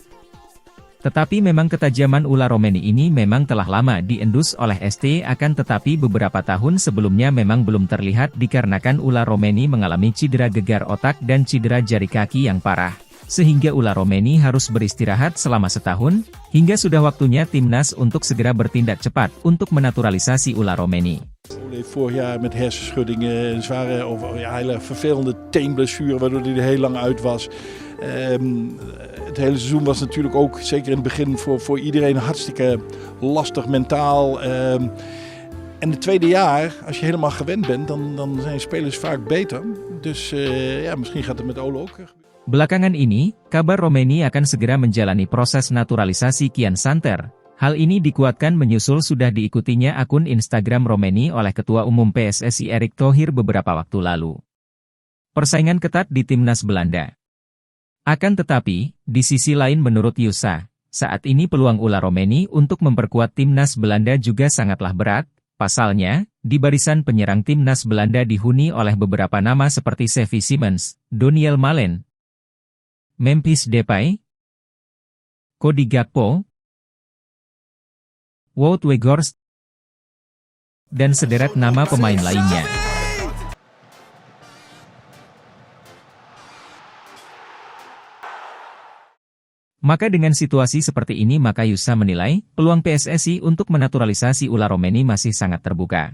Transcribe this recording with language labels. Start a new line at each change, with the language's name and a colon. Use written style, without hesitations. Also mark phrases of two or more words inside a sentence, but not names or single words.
Indonesian: Tetapi memang ketajaman Ula Romani ini memang telah lama diendus oleh ST, akan tetapi beberapa tahun sebelumnya memang belum terlihat dikarenakan Ula Romani mengalami cedera gegar otak dan cedera jari kaki yang parah. Sehingga Ula Romani harus beristirahat selama setahun, hingga sudah waktunya timnas untuk segera bertindak cepat untuk menaturalisasi Ula Romani.
Dutch: Vorig jaar met hersenschuddingen, een zware of hele vervelende teenblessure waardoor hij er heel lang uit was. Het hele seizoen was natuurlijk ook, zeker in het begin, voor iedereen hartstikke lastig mentaal. En het tweede jaar, als je helemaal gewend bent, dan zijn spelers vaak beter. Dus ja, misschien gaat het met Ole ook.
Indonesian: Belakangan ini, kabar Romani akan segera menjalani proses naturalisasi kian santer. Hal ini dikuatkan menyusul sudah diikutinya akun Instagram Romani oleh Ketua Umum PSSI Erick Thohir beberapa waktu lalu. Persaingan ketat di timnas Belanda. Akan tetapi, di sisi lain menurut Yusa, saat ini peluang Ula Romani untuk memperkuat timnas Belanda juga sangatlah berat. Pasalnya, di barisan penyerang timnas Belanda dihuni oleh beberapa nama seperti Xavi Simons, Doniel Malen, Memphis Depay, Cody Gakpo, Wout Weghorst, dan sederet nama pemain lainnya. Maka dengan situasi seperti ini maka Yusa menilai, peluang PSSI untuk menaturalisasi Ula Romani masih sangat terbuka.